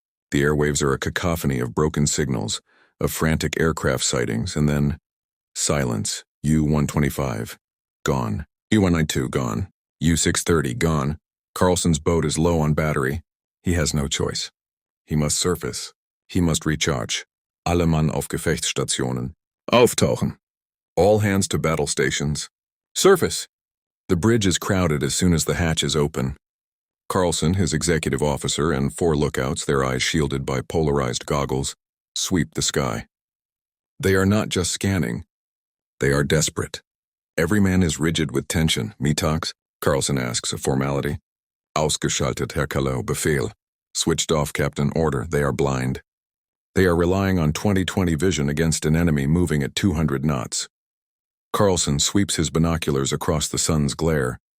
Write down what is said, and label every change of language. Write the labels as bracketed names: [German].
[English] The airwaves are a cacophony of broken signals, of frantic aircraft sightings, and then silence. U-125, gone. U-192, gone. U-630, gone. Carlson's boat is low on battery. He has no choice. He must surface. He must recharge. [German] Alle Mann auf Gefechtsstationen. Auftauchen. [English] All hands to battle stations. Surface! The bridge is crowded as soon as the hatch is open. Carlson, his executive officer, and 4 lookouts, their eyes shielded by polarized goggles, sweep the sky. They are not just scanning. They are desperate. Every man is rigid with tension. Mittags, Carlson asks, a formality. [German] Ausgeschaltet, Herr Kalau, Befehl. [English] Switched off, Captain, order. They are blind. They are relying on 20/20 vision against an enemy moving at 200 knots. Carlson sweeps his binoculars across the sun's glare.